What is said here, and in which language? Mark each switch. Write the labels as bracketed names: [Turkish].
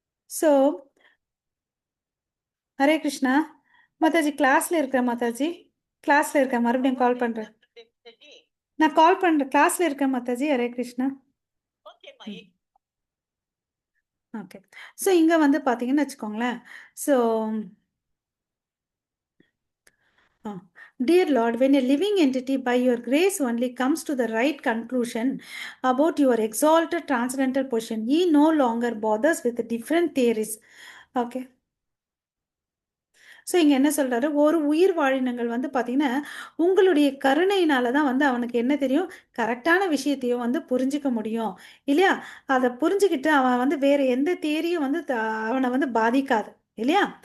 [Tamil] So Hare Krishna. Mataji கிளாஸ்ல இருக்கிறேன் மாதாஜி. கிளாஸ்ல இருக்கேன், மறுபடியும் கால் பண்றேன். நான் கால் பண்றேன், கிளாஸ்ல இருக்கேன் மாதாஜி. ஹரே கிருஷ்ணா. ஓகே. ஸோ இங்க வந்து பாத்தீங்கன்னு வச்சுக்கோங்களேன். [English] So dear Lord, when a living entity by your grace only comes to the right conclusion about your exalted transcendental position, he no longer bothers with the different theories. Okay. [Tamil] So இங்கே என்ன சொல்கிறாரு, ஒரு உயிர் வாழினங்கள் வந்து பார்த்தீங்கன்னா உங்களுடைய கருணையினால தான் வந்து அவனுக்கு என்ன தெரியும், கரெக்டான விஷயத்தையும் வந்து புரிஞ்சிக்க முடியும் இல்லையா? அதை புரிஞ்சுக்கிட்டு அவன் வந்து வேறு எந்த தேரியும் வந்து அவனை வந்து பாதிக்காது இல்லையா?